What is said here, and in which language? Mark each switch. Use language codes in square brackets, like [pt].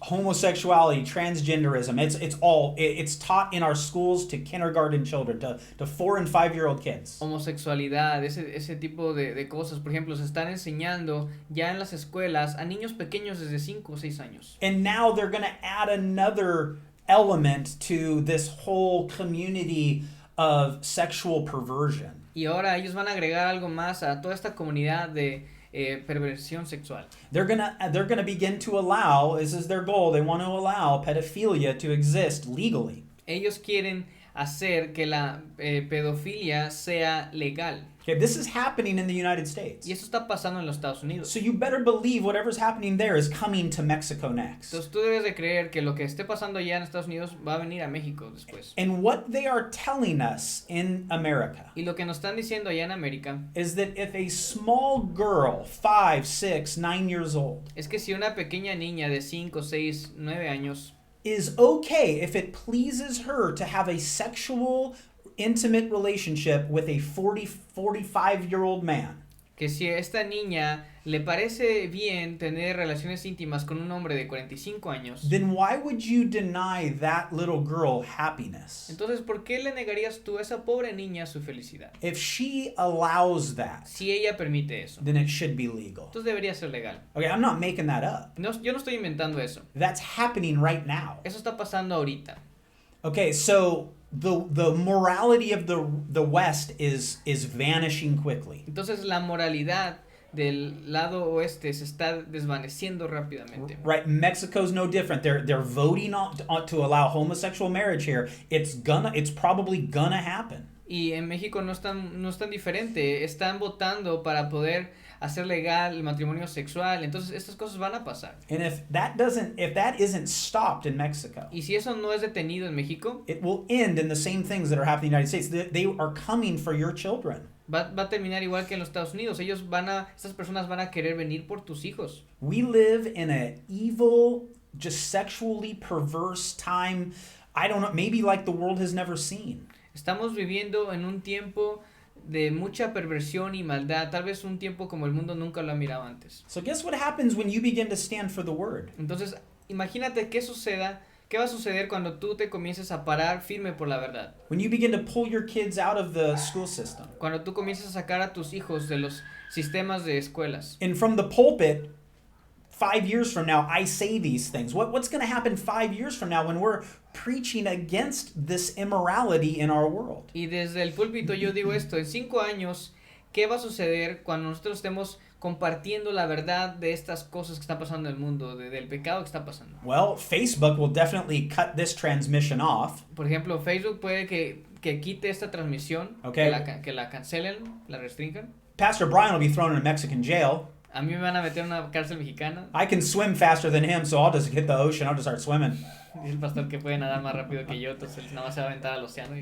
[en] Homosexuality, transgenderism, it's taught in our schools to kindergarten children, to 4 and 5 year old kids. [es] Homosexualidad, ese tipo de cosas, por ejemplo, se están enseñando ya en las escuelas a niños pequeños desde 5 o 6 años. [en] And now they're going to add another element to this whole community of sexual perversion. [es] Y ahora ellos van a agregar algo más a toda esta comunidad de perversión sexual. [en] They're gonna begin to allow, this is their goal, they want to allow pedophilia to exist legally. [es] Ellos quieren hacer que la pedofilia sea legal. [en] Okay, this is happening in the United States. [es] Y eso está pasando en los Estados Unidos. [en] So you better believe whatever's happening there is coming to Mexico next. [es] Entonces tú debes de creer que lo que esté pasando allá en Estados Unidos va a venir a México después. [en] And what they are telling us in America [es] Y lo que nos están diciendo allá en América [en] is that if a small girl, 5, 6, 9 years old, [es] es que si una pequeña niña de 5, 6, 9 años [en] is okay if it pleases her to have a sexual intimate relationship with a 45-year-old man, [es] que si a esta niña le parece bien tener relaciones íntimas con un hombre de 45 años, [en] then why would you deny that little girl happiness? [es] entonces ¿por qué le negarías tú a esa pobre niña su felicidad? [en] If she allows that, [es] Si ella permite eso, [en] then it should be legal. [es] entonces debería ser legal. [en] Okay, I'm not making that up. [es] No, yo no estoy inventando eso. [en] That's happening right now. [es] Eso está pasando ahorita. [en] Okay, so the morality of the West is vanishing quickly. [es] Entonces la moralidad del lado oeste se está desvaneciendo rápidamente. [en] Right, Mexico's no different. They're voting to allow homosexual marriage here. It's probably gonna happen. [es] Y en México no están diferente, están votando para poder hacer legal el matrimonio sexual, entonces estas cosas van a pasar. [en] And if that isn't stopped in Mexico, [es] Y si eso no es detenido en México, [en] it will end in the same things that are happening in the United States. They are coming for your children. [es] va a terminar igual que en los Estados Unidos. Estas personas van a querer venir por tus hijos. [en] We live in an evil, just sexually perverse time. I don't know, maybe like the world has never seen. [es] Estamos viviendo en un tiempo de mucha perversión y maldad, tal vez un tiempo como el mundo nunca lo ha mirado antes. [en] So guess what happens when you begin to stand for the word? [es] Entonces, imagínate qué va a suceder cuando tú te comiences a parar firme por la verdad. [en] When you begin to pull your kids out of the school system. [es] Cuando tú comiences a sacar a tus hijos de los sistemas de escuelas. [en] And from the pulpit, 5 years from now, I say these things. What's going to happen 5 years from now when we're preaching against this immorality in our world? [es] Y desde el púlpito yo digo esto, en 5 años, ¿qué va a suceder cuando nosotros estemos compartiendo la verdad de estas cosas que están pasando en el mundo, del pecado que está pasando? [en] Well, Facebook will definitely cut this transmission off. [es] Por ejemplo, Facebook puede que quite esta transmisión, [en] Okay. [es] que la cancelen, la restrinjan. [en] Pastor Brian will be thrown in a Mexican jail. [es] A mí me van a meter en una cárcel mexicana. [en] I can swim faster than him, so I'll just hit the ocean. I'll just start swimming. [es] Dice el pastor que puede nadar más rápido que yo, entonces nada más se va a aventar al océano.